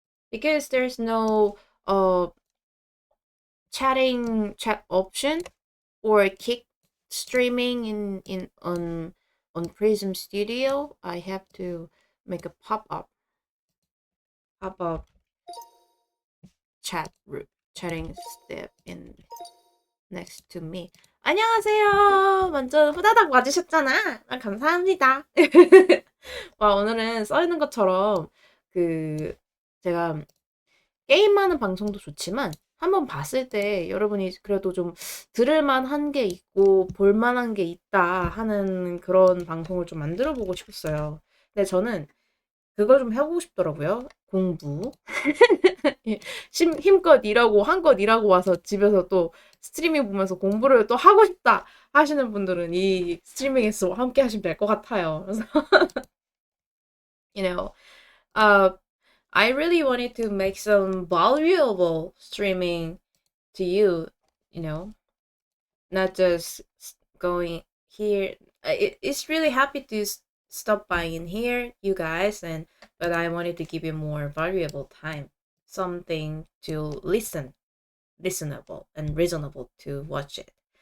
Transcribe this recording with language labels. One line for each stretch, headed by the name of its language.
English: Because there's no chat option or kick streaming on Prism Studio, I have to make a pop up chatting step in next to me.
Korean: 안녕하세요. 먼저 후다닥 와주셨잖아. 아, 감사합니다. 와, 오늘은 써 있는 것처럼 그 제가 게임하는 방송도 좋지만 한번 봤을 때 여러분이 그래도 좀 들을 만한 게 있고 볼 만한 게 있다 하는 그런 방송을 좀 만들어 보고 싶었어요. 근데 저는 그걸 좀 해보고 싶더라고요. 공부. 힘껏 일하고 한껏 일하고 와서 집에서 또 스트리밍 보면서 공부를 또 하고 싶다 하시는 분들은 이 스트리밍에서 함께 하시면 될 것 같아요. 그래서
English: you know, uh, I really wanted to make some valuable streaming to you, you know, not just going here. It's really happy to stop by in here, you guys, and but I wanted to give you more valuable time, something to listenable and reasonable to watch it.